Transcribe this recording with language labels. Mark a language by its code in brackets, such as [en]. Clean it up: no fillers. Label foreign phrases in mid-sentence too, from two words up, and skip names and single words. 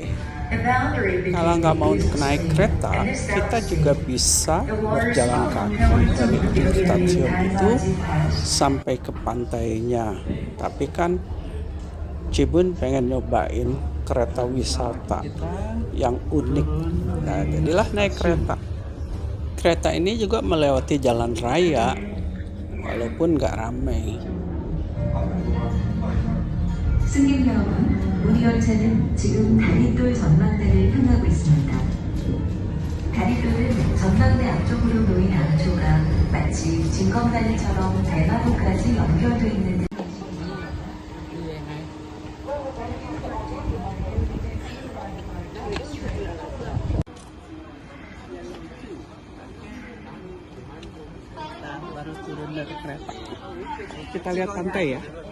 [id] Kalau nggak mau naik kereta, kita juga bisa berjalan kaki dari stasiun itu sampai ke pantainya. Tapi kan Cibun pengen nyobain kereta wisata yang unik. Nah, jadilah naik kereta. Kereta ini juga melewati jalan raya, walaupun nggak ramai. [ko] 승객 여러분, 우리 열차는 지금 다리돌 전망대를 향하고 있습니다. 다리돌은 전망대 앞쪽으로 놓인 암초가 마치 징검다리처럼 대마도까지 연결되어 있는 데 [id] Nah, baru turun dari kereta. Kita lihat pantai ya.